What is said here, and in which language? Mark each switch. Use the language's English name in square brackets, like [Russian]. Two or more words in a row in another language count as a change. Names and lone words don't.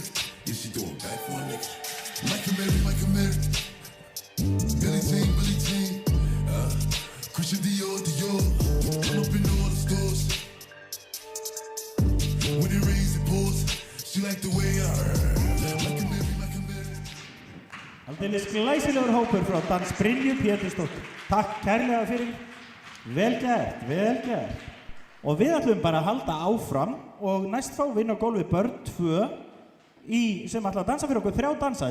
[English] Yeah, she throw it back for a nigga. Michael Mary. Billie Jean. Christian Dior. Come up in all the stores. When it rains, it pours. She like the way Michael Mary. [Icelandic] Aldeilis glæsilegur hópur frá dans Brynju Pétursdóttur. Takk kærlega fyrir. Vel gert. Og við ætlum bara að halda áfram og næst fá við inn á gólfið börn 2 sem ætla að dansa fyrir okkur 3 dansa.